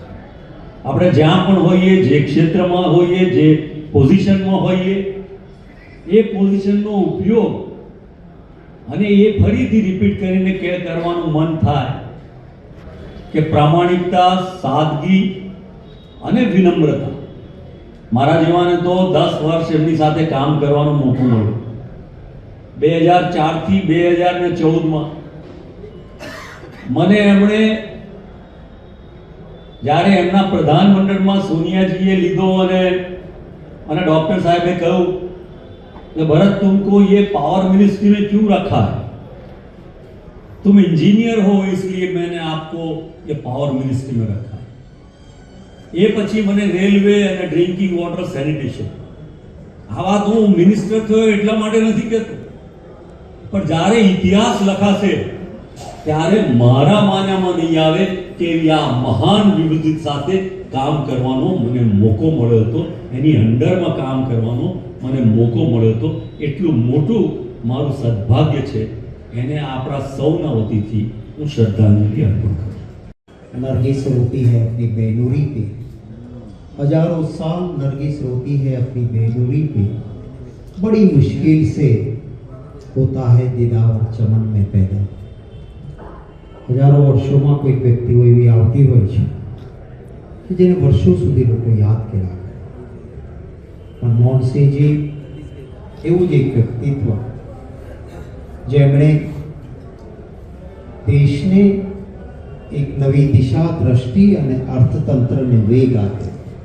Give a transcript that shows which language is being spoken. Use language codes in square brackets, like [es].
[gu] આપણે જ્યાં પણ હોઈએ, જે ક્ષેત્રમાં હોઈએ, જે પોઝિશનમાં હોઈએ, એ પોઝિશનનો ઉપયોગ અને એ ફરીથી રિપીટ કરીને કરવાનું મન થાય કે પ્રામાણિકતા, સાદગી અને વિનમ્રતા. મારા જેવાને તો 10 વર્ષ એમની સાથે કામ કરવાનો મોકો મળ્યો. 2004 થી 2014માં મને એમણે જ્યારે એમના પ્રધાનમંડળમાં સોનિયાજીએ લીધો અને ડॉक्टर સાહેબે કહ્યું [hi] कि भरत तुमको ये पावर मिनिस्ट्री में क्यों रखा है, तुम इंजीनियर हो इसलिए मैंने आपको ये पावर मिनिस्ट्री में रखा है. [gu] ये પછી મને રેલવે અને ડ્રિંકિંગ વોટર સેનિટેશન આ વાત હું મિનિસ્ટર થયો એટલા માટે નથી કહેતો, પણ જ્યારે ઇતિહાસ લખાશે ત્યારે મારા માન્યામાં નહીં આવે કે આ મહાન વિભૂતિ સાથે કામ કરવાનો મને મોકો મળ્યો હતો, એની અંડરમાં કામ કરવાનો મને મોકો મળ્યો હતો. એટલું મોટું મારું સદભાગ્ય છે. એને આપણા સૌના વતીથી હું શ્રદ્ધાંજલિ અર્પણ કરું. [hi] नरगिस रोती है अपनी बेनूरी पे, हजारों साल नरगिस रोती है अपनी बेनूरी पे, बड़ी मुश्किल से होता है दीदार चमन में पैदा. [gu] हजारों वर्षों कोई व्यक्ति एवी आवती હોય છે કે જેને વર્ષો સુધી લોકો યાદ કર્યા. મનમોહનસિંહજી એવું જ એક વ્યક્તિત્વ જેમણે દેશને એક નવી દિશા, દ્રષ્ટિ અને અર્થતંત્રને વેગ આપ્યો.